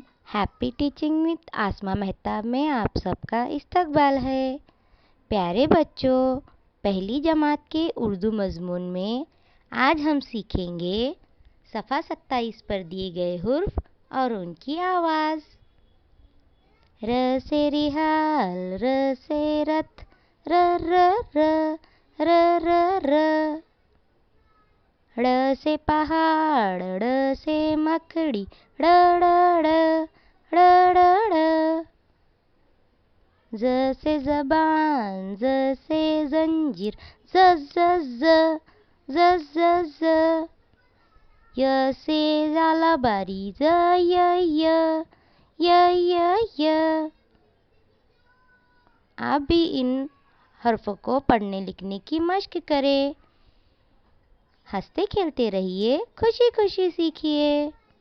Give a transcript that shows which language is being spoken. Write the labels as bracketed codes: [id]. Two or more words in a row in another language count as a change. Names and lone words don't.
[ur] ہیپی ٹیچنگ وِد آسما مہتاب میں آپ سب کا استقبال ہے. پیارے بچوں، پہلی جماعت کے اردو مضمون میں آج ہم سیکھیں گے صفحہ 27 پر دیے گئے حروف اور ان کی آواز. ر سے رحل، ر سے رتھ، ر ر ر ر ر ر. ڑ سے پہاڑ، ڑ سے مکڑی، ڑ ڑ ڑ ڑ ڑ ڑ. ز سے زبان، ز سے زنجیر، ز ز ز ز ز ز. ی سے ژالہ باری، ژ ی ی ی ی ی. آپ بھی ان حرفوں کو پڑھنے لکھنے کی مشق کریں. ہنستے کھیلتے رہیے، خوشی خوشی سیکھیے.